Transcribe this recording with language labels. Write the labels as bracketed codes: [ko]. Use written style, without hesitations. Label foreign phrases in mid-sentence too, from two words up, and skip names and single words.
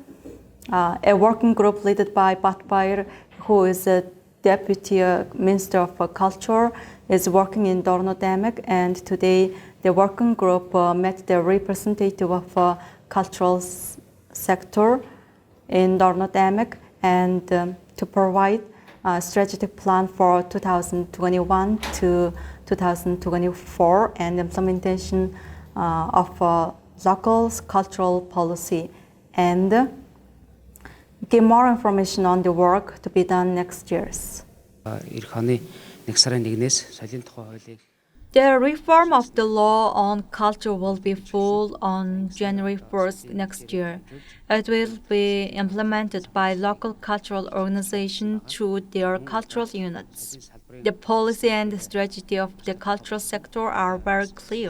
[en] A working group led by Batbayr, who is a Deputy Minister of Culture, is working in Dorno-Damek, and today the working group met the representative of cultural sector in Dorno-Damek and to provide a strategic plan for 2021 to 2024 and implementation of local cultural policy and give more information on the work to be done next year. [mn] Ирэх оны 1 сарын 1-ээс соёлын тухай хуулийг [en] The reform of the law on culture will be full on January 1st next year. It will be implemented by local cultural organizations through their cultural units. The policy and the strategy of the cultural sector are very clear.